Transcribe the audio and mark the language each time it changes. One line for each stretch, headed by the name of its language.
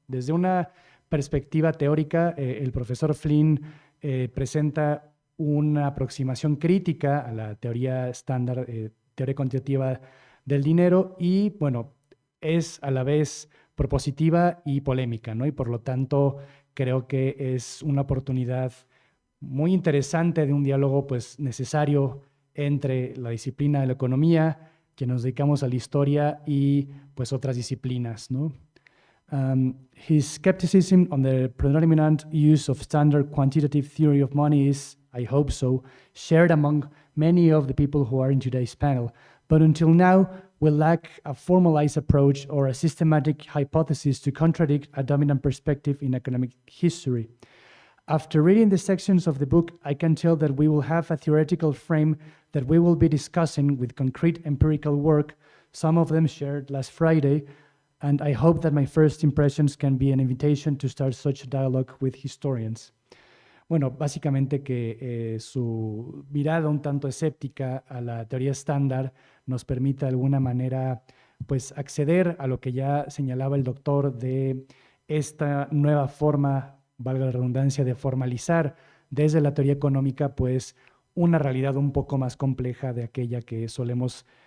Spanish: Desde una perspectiva teórica, el profesor Flynn presenta una aproximación crítica a la teoría estándar, teoría cuantitativa del dinero y, bueno, es a la vez propositiva y polémica, ¿no? Y por lo tanto creo que es una oportunidad muy interesante de un diálogo pues necesario entre la disciplina de la economía, que nos dedicamos a la historia y pues otras disciplinas, ¿no?
English: His skepticism on the predominant use of standard quantitative theory of money is, I hope so, shared among many of the people who are in today's panel. But until now, we lack a formalized approach or a systematic hypothesis to contradict a dominant perspective in economic history. After reading the sections of the book, I can tell that we will have a theoretical frame that we will be discussing with concrete empirical work, some of them shared last Friday, and I hope that my first impressions can be an invitation to start such a dialogue with historians.
Spanish: Bueno, básicamente que su mirada un tanto escéptica a la teoría estándar nos permite de alguna manera pues acceder a lo que ya señalaba el doctor de esta nueva forma, valga la redundancia, de formalizar desde la teoría económica pues una realidad un poco más compleja de aquella que solemos